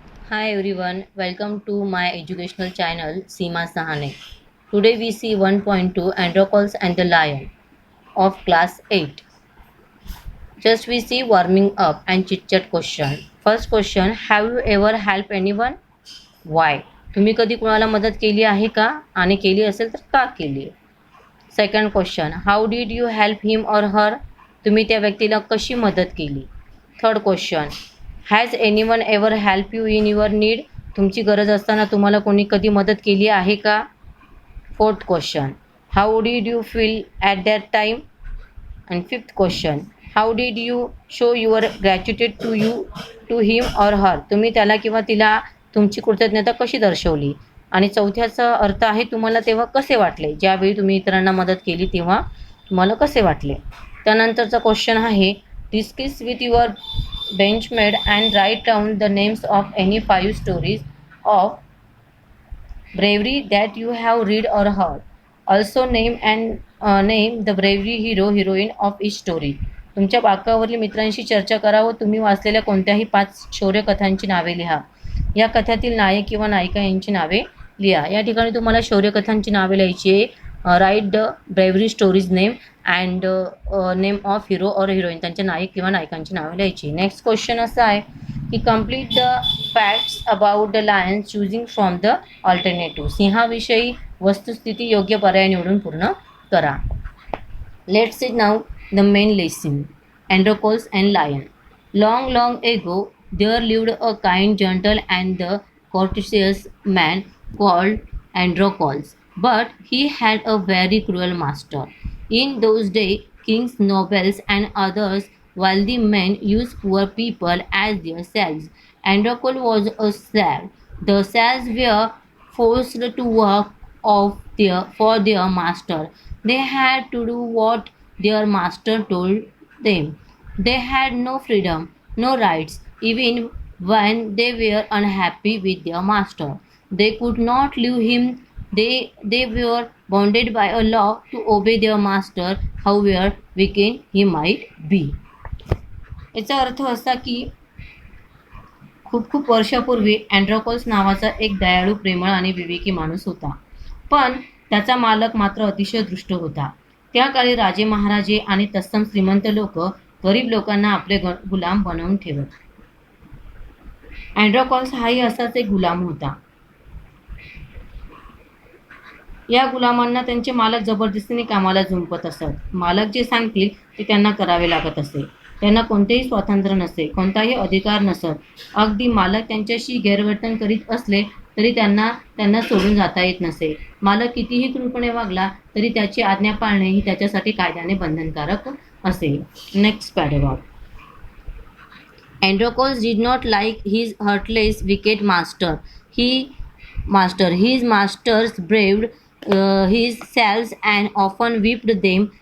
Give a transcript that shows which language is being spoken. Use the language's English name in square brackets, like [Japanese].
[English] Hi everyone, welcome to my educational channel Seema Sahane. Today we see 1.2 Androcles and the Lion of class 8. Just we see warming up and chit chat question. First question, have you ever helped anyone? Why? [Marathi] तुम्ही कधी कुणाला मदत केली आहे का? आणि केली असेल तर का केली? [English] Second question, how did you help him और her? [Marathi] तुम्ही त्या व्यक्तीला कशी मदत केली? [English] Third question, has anyone ever help you in your need? [Marathi] तुमची गरज असताना तुम्हाला कोणी कधी मदत केली आहे का? [English] Fourth question, how did you feel at that time? And fifth question, how did you show your gratitude to him और her? [Marathi] तुम्ही त्याला किंवा तिला तुमची कृतज्ञता कशी दर्शवली? आणि चौथ्याचा अर्थ आहे तुम्हाला तेव्हा कसे वाटले? ज्यावेळी तुम्ही इतरांना मदत केली तेव्हा तुम्हाला कसे वाटले? त्यानंतरचा क्वेश्चन आहे, [English] Discuss with your benchmate and write down the names of any 5 stories of bravery that you have read or heard. Also name the bravery hero heroine of each story. [Marathi] तुमच्या वाक्यावरील मित्रांशी चर्चा करा व तुम्ही वाचलेल्या कोणत्याही 5 शौर्यकथांची नावे लिहा. या कथातील नायक किंवा नायिका यांची नावे लिहा. या ठिकाणी तुम्हाला शौर्यकथांची नावे लिहायची आहे. [English] write the bravery stories name and name of hero और heroine, [Marathi] त्यांच्या नायक किंवा नायिकांची नावे लिहायची. नेक्स्ट क्वेश्चन असा आहे की [English] Complete the facts about the lion choosing from the alternative. [Marathi] सिंहाविषयी वस्तुस्थिती योग्य पर्याय निवडून पूर्ण करा. [English] Let's see now the main lesson. Androcles and Lion. Long ago, there lived a kind, gentle, and the courteous man called Androcles. But he had a very cruel master. In those days, kings, nobles, and others wealthy men used poor people as their slaves. Androcles was a slave. The slaves were forced to work for their master. They had to do what their master told them. They had no freedom, no rights, even when they were unhappy with their master. They could not leave him. They were bounded by a law to obey their master, however wicked he might be. [Marathi] याचा अर्थ असा की खूप वर्षापूर्वी Androcles नावाचा एक दयाळू, प्रेमळ आणि विवेकी माणूस होता. पण त्याचा मालक मात्र अतिशय दुष्ट होता. त्या काळी राजे, महाराजे आणि तत्सम श्रीमंत लोक गरीब लोकांना आपले गुलाम बनवून ठेवत. अँड्रोकल्स हाही असाच एक गुलाम होता. या गुलामांना त्यांचे मालक जबरदस्तीने कामाला झुंपत असत. मालक जे सांगतील ते त्यांना करावे लागत असे. त्यांना कोणतेही स्वातंत्र्य नसे, कोणताही अधिकार नसत. अगदी मालक त्यांच्याशी गैरवर्तन करीत असले तरी त्यांना सोडून जाता येत नसे. मालक कितीही क्रूरपणे वागला तरी त्याची आज्ञा पाळणे ही त्याच्यासाठी कायद्याने बंधनकारक असे. [English] Next paragraph. Androcles did not like his heartless, wicked master. His masters braved his slaves and often whipped them.